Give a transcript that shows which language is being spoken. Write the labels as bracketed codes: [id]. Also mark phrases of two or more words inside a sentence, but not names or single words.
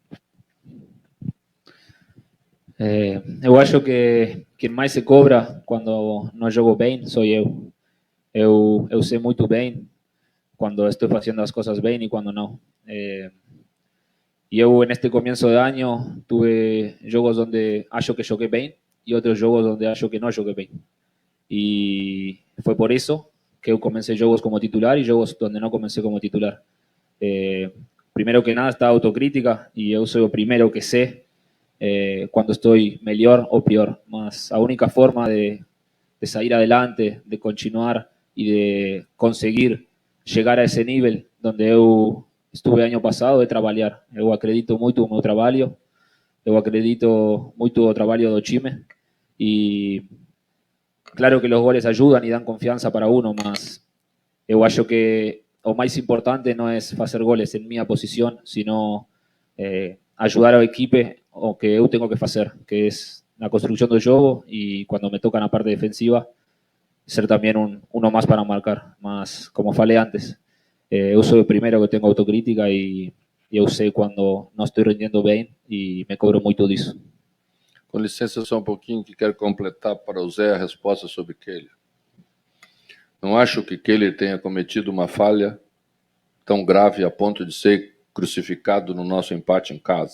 [pt] Eu acho que quem mais se cobra quando não jogo bem sou eu. Eu sei muito bem quando estou fazendo as coisas bem e quando não. E eu, neste começo de ano, tive jogos onde acho que joguei bem [es] y otros juegos donde [pt] acho que [es] no jugué bien. Y fue por eso que yo comencé juegos como titular y juegos donde no comencé como titular. Primero que nada está a autocrítica y yo soy el primero que sé cuando estoy mejor o peor. Mas la única forma de salir adelante, de continuar y de conseguir llegar a ese nivel donde yo estuve año pasado [pt] é trabalhar. Eu acredito muito no meu trabalho, eu acredito muito no trabalho do time e claro que [es] los goles ayudan y dan confianza para uno, [pt] mas eu acho que o [es] más importante no es hacer goles en mi posición, sino ayudar al equipo [pt] o que eu [es] tengo que hacer, que es la construcción del juego y cuando me toca la parte defensiva, ser también uno más para marcar. [pt] Mas, como falei antes, eu sou o primeiro que [es] tengo autocrítica [pt] e eu sei quando não estou rendendo bem e me cobro muito disso. Com licença só um pouquinho, que quero completar para o Zé a resposta sobre Keller. Não acho que Keller tenha cometido uma falha tão grave a ponto de ser crucificado no nosso empate em casa.